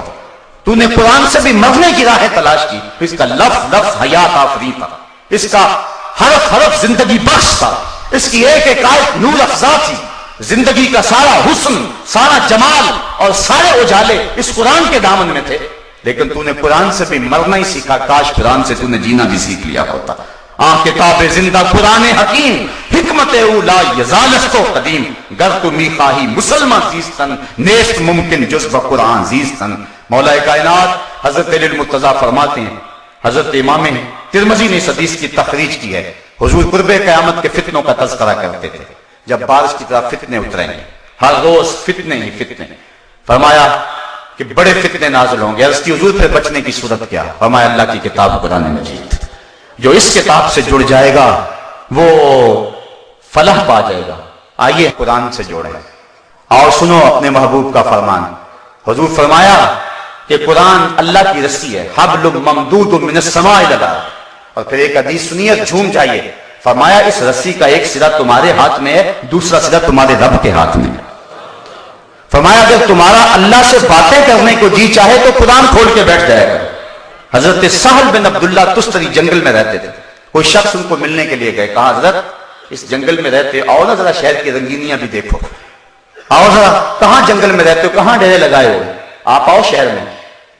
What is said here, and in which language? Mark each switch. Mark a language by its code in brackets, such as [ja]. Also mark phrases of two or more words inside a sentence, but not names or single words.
[ur] تو نے قرآن سے بھی مرنے کی راہیں تلاش کی، اس کا لفظ لفظ حیات آفری تھا، اس کا حرف حرف زندگی بخش تھا، اس کی ایک ایک آیت نور افزا تھی۔ زندگی کا سارا حسن، سارا جمال اور سارے اجالے اس قرآن کے دامن میں تھے، لیکن تو نے قرآن سے بھی مرنا ہی سیکھا، کاش قرآن سے تو نے جینا بھی سیکھ لیا ہوتا۔ [fa] کتاب زندہ قرآن حکیم، حکمت اولا یزالست و قدیم، گر تو میخواہی مسلمان زیستن، نیست ممکن جز بقرآن زیستن۔ [ur] مولا کائنات حضرت علی المرتضیٰ فرماتے ہیں، حضرت امام ترمذی نے اس حدیث کی تخریج کی ہے، حضور قرب قیامت کے فتنوں کا تذکرہ کرتے تھے، جب بارش کی طرح فتنے اتریں گے، ہر روز فتنے ہی فتنے، فرمایا کہ بڑے فتنے نازل ہوں گے۔ عرض کی حضور پھر بچنے کی صورت کیا؟ فرمایا اللہ کی کتاب قرآن مجید، جو اس کتاب سے جڑ جائے گا وہ فلاح پا جائے گا۔ آئیے قرآن سے جوڑیں اور سنو اپنے محبوب کا فرمان۔ حضور فرمایا کہ قرآن اللہ کی رسی ہے، [ar] حبل ممدود من السماء الی الارض، [ur] اور پھر ایک حدیث سنیے جھوم جائیے، فرمایا اس رسی کا ایک سرا تمہارے ہاتھ میں ہے، دوسرا سرا تمہارے رب کے ہاتھ میں ہے۔ فرمایا اگر تمہارا اللہ سے باتیں کرنے کو جی چاہے تو قرآن کھول کے بیٹھ جائے گا۔ حضرت سہل بن عبداللہ تستری جنگل میں رہتے تھے، کوئی شخص ان کو ملنے کے لیے گئے، کہا حضرت اس جنگل میں رہتے، آؤ نا ذرا شہر کی رنگینیاں بھی دیکھو، آؤ ذرا کہاں جنگل میں رہتے ہو، کہاں ڈیرے لگائے ہو، آپ آؤ شہر میں۔